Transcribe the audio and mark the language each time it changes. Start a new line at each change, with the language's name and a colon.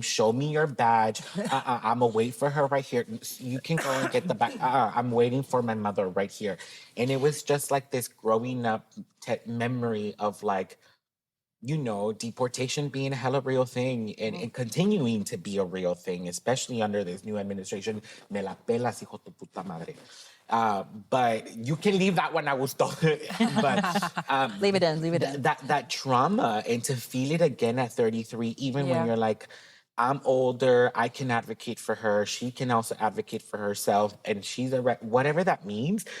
English: Show me your badge. I'm going to wait for her right here. You can go and get the badge. I'm waiting for my mother right here. And it was just like this growing up memory of like, you know, deportation being a hella real thing and continuing to be a real thing, especially under this new administration.
Spanish: Me la pelas, hijo de puta madre.
English: But you can leave that one, I was told. But leave it in. That trauma, and to feel it again at 33, even when you're like, I'm older, I can advocate for her. She can also advocate for herself, and she's whatever that means.